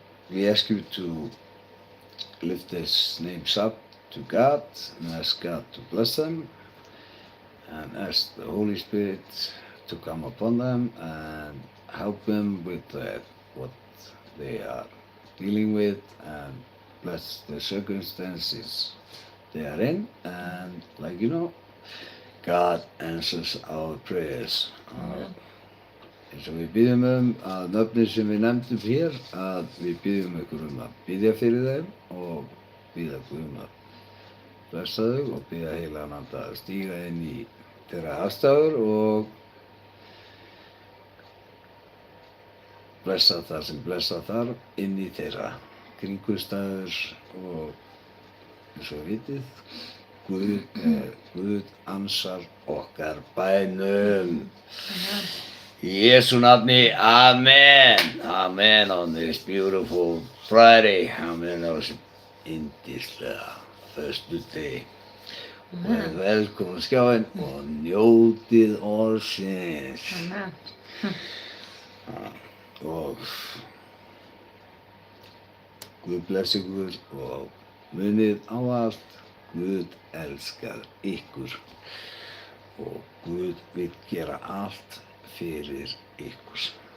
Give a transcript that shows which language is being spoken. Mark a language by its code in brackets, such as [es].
[en] We ask you to lift these names up to God and ask God to bless them and ask the Holy Spirit to come upon them and help them with what they are dealing with and bless the circumstances they are in. And like you know, God answers our prayers. [is] Eins og við biðjum að nöfnin sem við nefndum hér, að við biðjum ykkur að biðja fyrir þeim og biðja Guð að blessa þau og biðja heilagan anda að stíga inn í þeirra aðstæður og blessa það sem blessa þarf inn í þeirra kringumstæður og eins og vitið, Guð ansar okkar bænum. Amen. Í Jesú nafni, amen. [en] Amen on this beautiful Friday. [is] Amen á þessum yndislega föstudegi. Og velkomin á skjáinn og njótið orðsins. Amen. Og Guð blessi ykkur og munið á allt, Guð elskar ykkur og Guð vill gera allt fyrir ykkur.